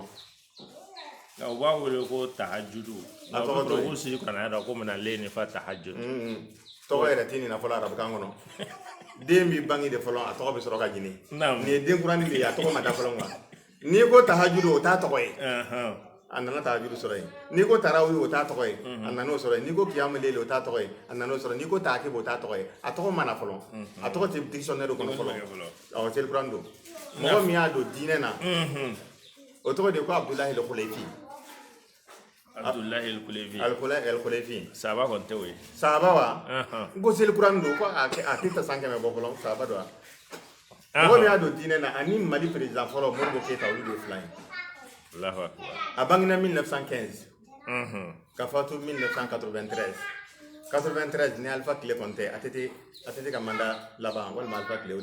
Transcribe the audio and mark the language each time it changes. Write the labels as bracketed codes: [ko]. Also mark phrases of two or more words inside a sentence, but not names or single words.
[bm] u b'a wele ko tahajudu a tɔgɔ dɔn ko siri kuranɛ dɔn ko [ar] من الليل فتهجد [bm] tɔgɔ yɛrɛ tɛ nin na fɔlɔ arabukan kɔnɔ den bi bange de fɔlɔ a tɔgɔ bɛ sɔrɔ ka ɲini nin ye den kuranin de ye a tɔgɔ ma da fɔlɔ quoi n'i ko tahajudu o t'a tɔgɔ ye a nana tahajudu sɔrɔ yen n'i ko tarawih o t'a tɔgɔ ye a nana o sɔrɔ yen n'i ko [ar] قيام الليل [bm] o t'a tɔgɔ ye a nana o sɔrɔ n'i ko tahajjud o t'a tɔgɔ ye a tɔgɔ ma na fɔlɔ a tɔgɔ tɛ dictionnaire kɔnɔ fɔlɔ awɔ seli kuran don mɔgɔ min y'a don diinɛ na o tɔgɔ de ko Abdullahi al-Khulaifi Abdullahi al-Khulaifi al-Khulaifi sahaba kɔni tɛ o ye sahaba wa n ko seli kuran don ko a tɛ ta san 100 bɔ fɔlɔ sahaba don wa mɔgɔ min y'a don diinɛ na ani Mali président fɔlɔ Modibo Keyita olu de ye 2 ye [ar] الله أكبر [bm] a bangena 1915 ka fatu 1993 93 ni Alpha Kile kɔni tɛ a tɛ ka mandat laban walima Alpha Kile